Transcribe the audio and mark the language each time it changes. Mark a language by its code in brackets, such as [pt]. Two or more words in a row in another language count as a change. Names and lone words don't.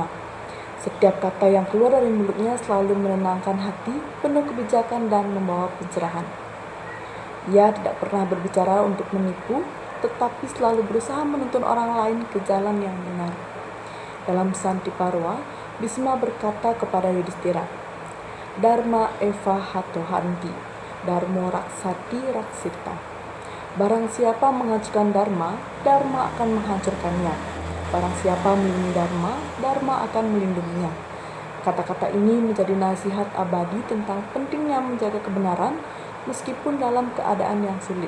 [id] Setiap kata yang keluar dari mulutnya selalu menenangkan hati, penuh kebijakan dan membawa pencerahan. Ia tidak pernah berbicara untuk menipu, tetapi selalu berusaha menuntun orang lain ke jalan yang benar. Dalam Santi Parwa, Bhisma berkata kepada Yudhistira, [sa] Dharma eva hato hanti, dharmo raksati raksita. [id] Barang siapa menghancurkan Dharma, Dharma akan menghancurkannya. Barang siapa melindungi Dharma, Dharma akan melindunginya. Kata-kata ini menjadi nasihat abadi tentang pentingnya menjaga kebenaran meskipun dalam keadaan yang sulit.